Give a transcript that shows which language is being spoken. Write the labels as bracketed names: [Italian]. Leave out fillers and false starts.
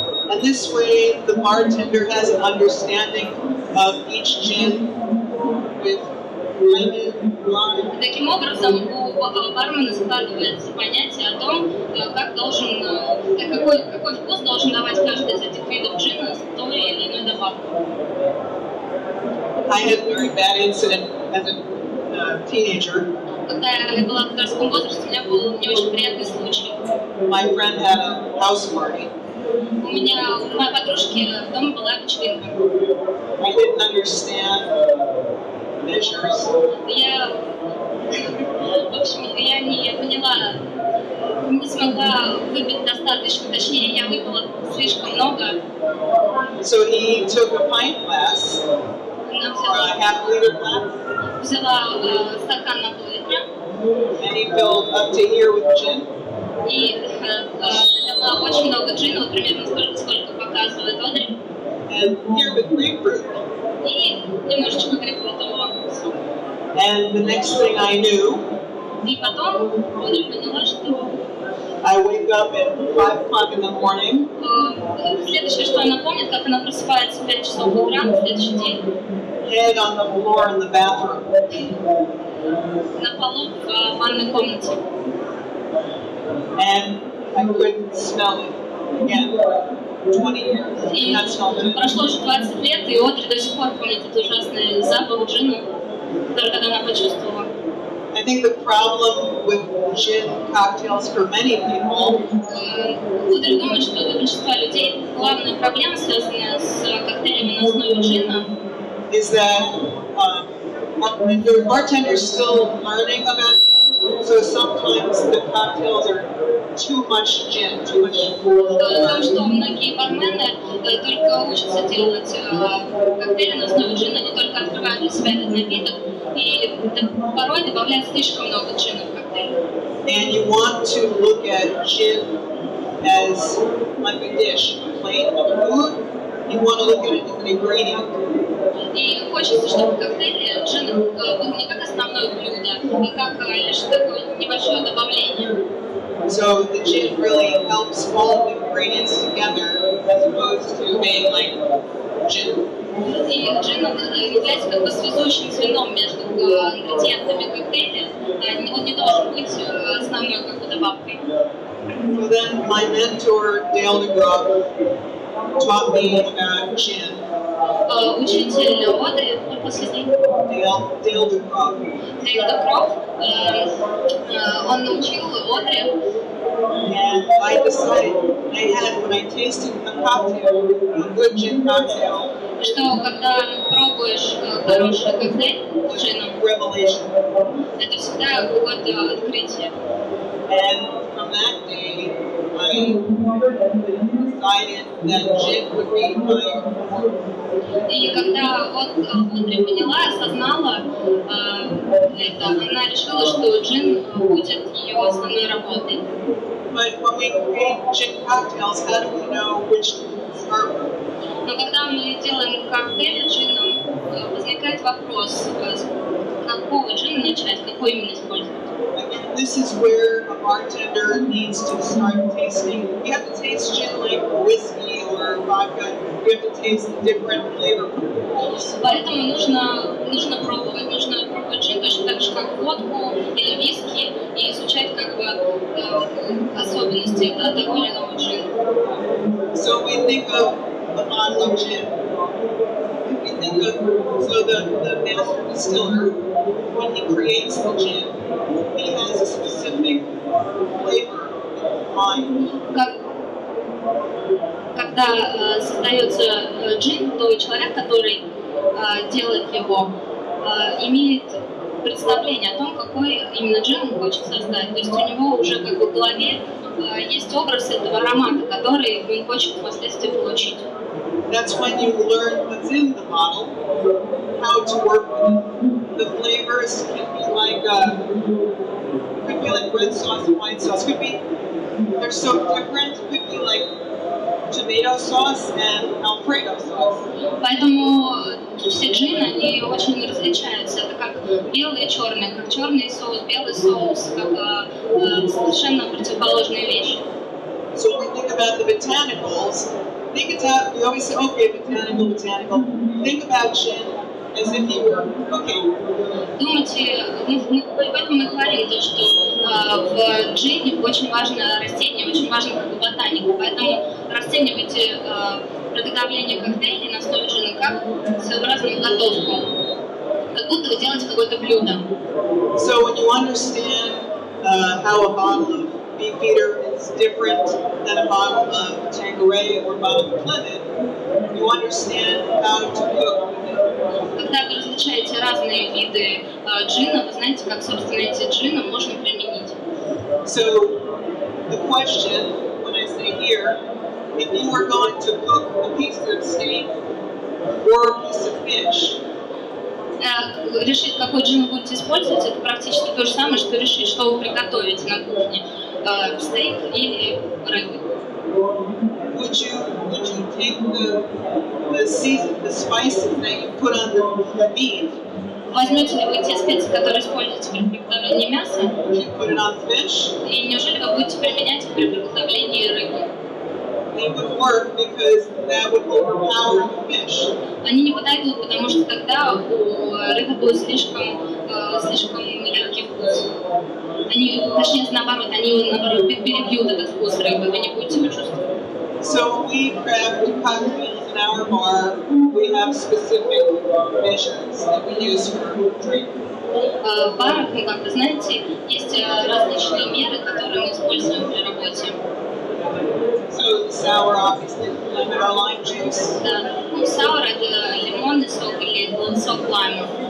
[English] And this way the bartender has an understanding of each gin with lemon, lime. [Russian] И таким образом у бармена складывается понятие о том, какой вкус должен давать каждый из этих видов джина с той или иной добавкой. [English] I had a very bad incident as a teenager. [Russian] Когда я была в подростковом возрасте, у меня был не очень приятный случай. [English] My friend had a house party. [Russian] У моей подружки дома была вечеринка. [English] I didn't understand measures. [Russian] В общем, я не поняла, не смогла выпить достаточно, точнее, я выпила слишком много. [English] So he took a pint glass, [Russian] Она [English] or a half-liter glass, [Russian] взяла стакан на пол-литра [English] and he filled up to here with gin. [Russian] и налила очень много джина, вот примерно сколько показывает Одри, [English] And here with grapefruit. [Russian] и немножечко грейпфрутового сока. [English] And the next thing I knew, [Russian] И потом Одри поняла, что [English] I wake up at 5 o'clock in the morning, [Russian] следующее, что она помнит, как она просыпается в 5 часов утра на следующий день, [English] head on the floor in the bathroom. [Russian] на полу в ванной комнате. [English] And I couldn't smell it again for 20 years. [Russian] И [English] Not smelled it. [Russian] прошло уже 20 лет, и Одри до сих пор помнит этот ужасный запах джина, который когда она почувствовала. [English] I think the problem with gin cocktails for many people [Russian] Одри думает, что для большинства людей главная проблема, связанная с коктейлями на основе джина, [English] is that the bartender's still learning about gin, so sometimes the cocktails are too much gin, too much. [Russian] то, что многие бармены только учатся делать коктейли на основе джина, они только открывают для себя этот напиток и порой добавляют слишком много джина в коктейль. [English] And you want to look at gin as like a dish, a plate of food. You want to look at it as an ingredient. [Russian] И хочется, чтобы в коктейле джин был не как основное блюдо, а как лишь такое небольшое добавление. [English] So the gin really helps all the ingredients together as opposed to being like gin. [Russian] И джин является как бы связующим звеном между ингредиентами коктейля, он не должен быть основной как бы добавкой. [English] So then my mentor, Dale DeGroff, taught me about gin. [Russian] Учитель Одри, последний, [English] Dale DeGroff. [Russian] Дейл Декроф, он научил Одри, [English] And I decided when I tasted a cocktail, a good gin cocktail, [Russian] что когда пробуешь хороший коктейль с джином, [English] revelation. [Russian] это всегда какое-то открытие. [English] And from that day, I decided that gin would be my. [Russian] И когда Одри поняла, осознала это, она решила, что джин будет ее основной работой. [English] But when we create gin cocktails, how do we know which to start with? [Russian] Но когда мы делаем коктейли с джином, возникает вопрос, с какого джина начать, какой именно использовать. [English] Again, this is where a bartender needs to start tasting. You have to taste gin like whiskey or vodka. You have to taste the different flavor profiles. [Russian] Поэтому нужно пробовать джин точно так же, как водку или виски, и изучать как бы особенности того или иного джина. [English] So we think of a bottle of gin. We think of the master distiller, when he creates the gin, he has a specific flavor in mind. [Russian] Когда создается джин, то человек, который делает его, имеет представление о том, какой именно джин он хочет создать. То есть у него уже как бы в голове есть образ этого аромата, который он хочет впоследствии получить. [English] That's when you learn what's in the bottle, how to work with it. The flavors can be like red sauce and white sauce. They're so different. Could be like tomato sauce and Alfredo sauce. [Russian] Поэтому все джины, они очень различаются. Это как белый и черный, как черный соус, белый соус, как совершенно противоположные вещи. [English] So when we think about the botanicals, we always say, okay, botanical. Think about gin as if you were cooking. [Russian] Думайте, поэтому мы говорим то, что в джине очень важно растение, очень важно как бы ботаника, поэтому расценивайте приготовление коктейлей на основе джина как своеобразную готовку, как будто вы делаете какое-то блюдо. [English] So when you understand how a bottle of Beefeater is different than a bottle of Tanqueray or a bottle of Clement, you understand how to cook with it. [Russian] Когда вы различаете разные виды джина, вы знаете, как, собственно, эти джины можно применить. [English] So the question, when I say here, if you were going to cook a piece of steak or a piece of fish, [Russian] Решить, какой джин вы будете использовать, это практически то же самое, что решить, что вы приготовите на кухне, стейк или рыбу. [English] would you take the spices that you put on the beef? [Russian] Возьмете ли вы те специи, которые используете при приготовлении мяса, [English] Would you put it on fish? [Russian] и неужели вы будете применять их при приготовлении рыбы? [English] It would work because that would overpower the fish. [Russian] Они не подойдут, потому что тогда у рыбы будет слишком яркий вкус. Точнее, наоборот, они наоборот перебьют этот вкус рыбы, вы не будете его чувствовать. [English] So we craft cocktails in our bar. We have specific measures that we use for drink. [Russian] В барах, как вы знаете, есть различные меры, которые мы используем при работе. [English] So the sour, obviously, lemon or lime juice. [Russian] Да. Саур — это лимонный сок или сок лайма.